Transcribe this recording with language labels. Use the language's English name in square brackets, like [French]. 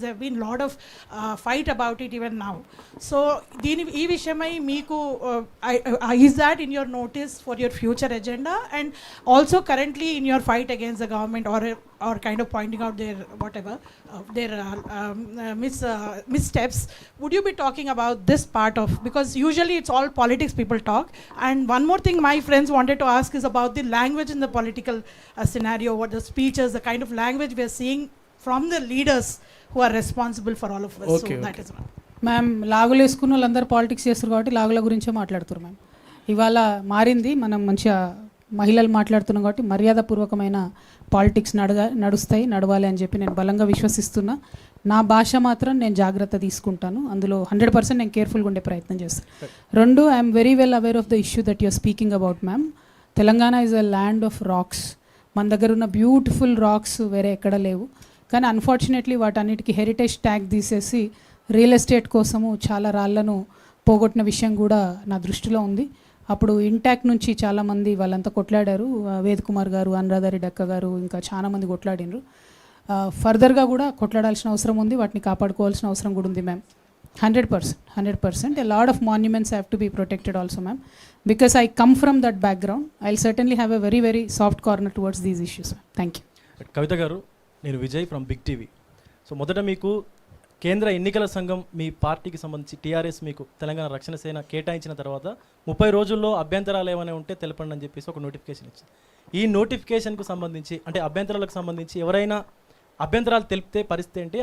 [English] There have been a lot of fight about it even now. So [Telugu] ee vishayamai meeku [English] is that in your notice for your future agenda, and also currently in your fight against the government or kind of pointing out their whatever their missteps, would you be talking about this part of, because usually it's all politics people talk. And one more thing my friends wanted to ask is about the language in the political scenario, what the speeches, the kind of language we are seeing from the leaders who are responsible for all of us. Okay, so that is one. [Telugu] Ma'am, లాగులు వేసుకున్న వాళ్ళందరూ politics చేస్తారు కాబట్టి లాగుల గురించే మాట్లాడుతారు ma'am. ఇవాళ మారింది, మనం మంచిగా మహిళలు మాట్లాడుతున్నాం కాబట్టి మర్యాదపూర్వకమైన పాలిటిక్స్ నడుస్తాయి, నడవాలి అని చెప్పి నేను బలంగా విశ్వసిస్తున్నా. నా భాష మాత్రం నేను జాగ్రత్త తీసుకుంటాను, అందులో 100% నేను కేర్ఫుల్గా ఉండే ప్రయత్నం చేస్తాను. [English] రెండు, I'm very well aware of the issue that you're speaking about ma'am. Telangana is a land of rocks. [Telugu] మన దగ్గర ఉన్న బ్యూటిఫుల్ రాక్స్ వేరే ఎక్కడ లేవు. కానీ అన్ఫార్చునేట్లీ వాటన్నిటికీ హెరిటేజ్ ట్యాగ్ తీసేసి రియల్ ఎస్టేట్ కోసము చాలా రాళ్లను పోగొట్టిన విషయం కూడా నా దృష్టిలో ఉంది. అప్పుడు ఇంటాక్ట్ నుంచి చాలామంది వాళ్ళంతా కొట్లాడారు, వేద్ కుమార్ గారు, అనురాధారెడ్డి అక్క గారు, ఇంకా చాలామంది కొట్లాడినరు. ఫర్దర్గా కూడా కొట్లాడాల్సిన అవసరం ఉంది, వాటిని కాపాడుకోవాల్సిన అవసరం కూడా ఉంది ma'am. 100%. [English] A lot of monuments have to be protected also, ma'am. because I come from that background, I'll certainly have a very, very soft corner towards these issues. Thank you. [Telugu] కవిత గారు, నేను Vijay from big TV. So మొదట మీకు కేంద్ర ఎన్నికల సంఘం మీ పార్టీకి సంబంధించి TRS మీకు తెలంగాణ రక్షణ సేన కేటాయించిన తర్వాత 30 రోజుల్లో అభ్యంతరాలు ఏమైనా ఉంటే తెలపండి అని చెప్పేసి ఒక నోటిఫికేషన్ ఇచ్చింది. ఈ నోటిఫికేషన్కు సంబంధించి అంటే అభ్యంతరాలకు సంబంధించి ఎవరైనా అభ్యంతరాలు తెలిపితే పరిస్థితి ఏంటి?